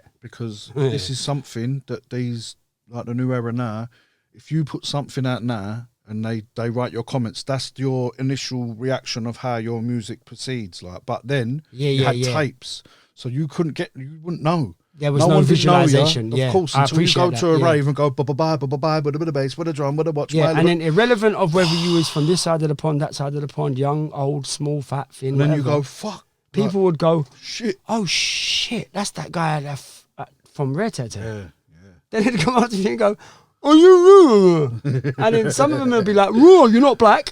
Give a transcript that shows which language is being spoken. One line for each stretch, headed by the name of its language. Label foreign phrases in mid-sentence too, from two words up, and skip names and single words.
English: Because this is something that these, like the new era now, if you put something out now and they write your comments, that's your initial reaction of how your music proceeds. Like, but then you had tapes, so you wouldn't know. There was no visualization. Of course, until you go to a rave and go ba-ba-bye, ba-ba-bye, with a bit of bass, with a drum, with a watch. Yeah, and then irrelevant of whether you was from this side of the pond, that side of the pond, young, old, small, fat, thin, and then whatever. you go, fuck. People would go, shit. Oh, shit, that's that guy from Red Tattoo. Yeah. Then they'd come up to me and go, oh, you and then some of them would be like, raw, you're not black.